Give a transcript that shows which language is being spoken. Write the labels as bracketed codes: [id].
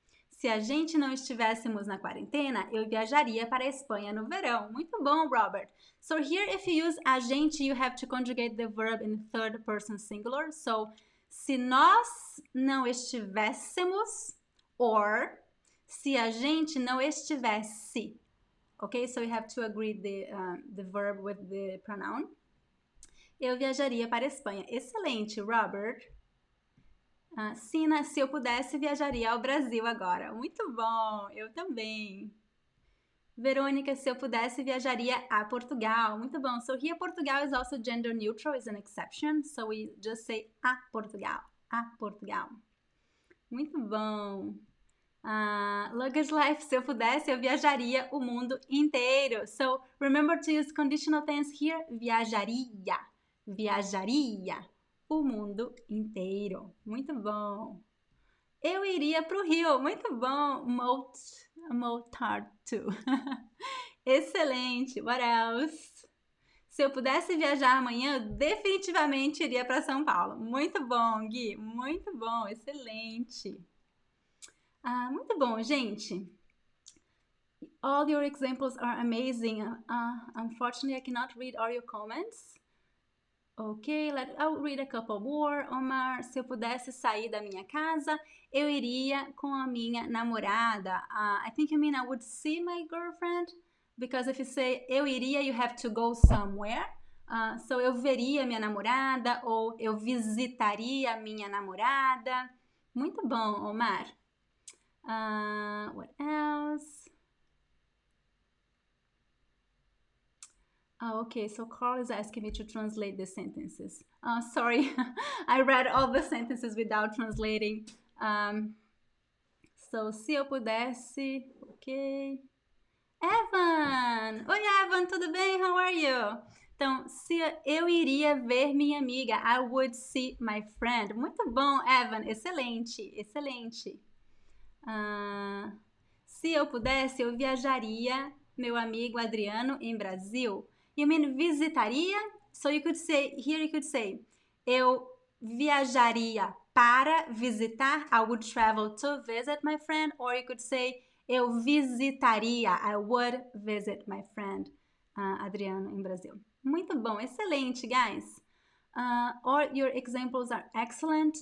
[pt] Se a gente não estivéssemos na quarentena, eu viajaria para a Espanha no verão. Muito bom, Robert. [en] So here, if you use a gente, you have to conjugate the verb in third person singular. [pt] So, se nós não estivéssemos, [en] or [pt] se a gente não estivesse. [en] Okay, so you have to agree the verb with the pronoun. [pt] Eu viajaria para a Espanha. Excelente, Robert. Sina, se eu pudesse, viajaria ao Brasil agora. Muito bom, eu também. Verônica, se eu pudesse, viajaria a Portugal. Muito bom. [en] So here Portugal is also gender neutral, is an exception. So we just say a Portugal. A Portugal. [pt] Muito bom. Luggage Life, se eu pudesse, eu viajaria o mundo inteiro. [en] So remember to use conditional tense here. [pt] Viajaria. Viajaria o mundo inteiro. Muito bom. Eu iria para o Rio. Muito bom. [en] Motard too. [pt] Excelente. [en] What else? [pt] Se eu pudesse viajar amanhã, eu definitivamente iria para São Paulo. Muito bom, Gui. Muito bom. Excelente. Muito bom, gente. [en] All your examples are amazing. Unfortunately, I cannot read all your comments. Ok, I'll read a couple more. [pt] Omar, se eu pudesse sair da minha casa, eu iria com a minha namorada. [en] I think you mean I would see my girlfriend, because if you say [pt] eu iria, [en] you have to go somewhere. [pt] So eu veria minha namorada ou eu visitaria minha namorada. Muito bom, Omar. [en] What else? Oh, okay, so Carl is asking me to translate the sentences. Sorry, I read all the sentences without translating. [pt] So, se eu pudesse, ok. Evan! Oi, Evan, tudo bem? [en] How are you? [pt] Então, se eu iria ver minha amiga, [en] I would see my friend. [pt] Muito bom, Evan, excelente, excelente. Se eu pudesse, eu viajaria meu amigo Adriano em Brasil. [en] You mean visitaria? So you could say, here you could say, [pt] eu viajaria para visitar. [en] I would travel to visit my friend. Or you could say, [pt] eu visitaria. [en] I would visit my friend Adriano [pt] em Brasil. Muito bom, excelente, [en] guys. All your examples are excellent.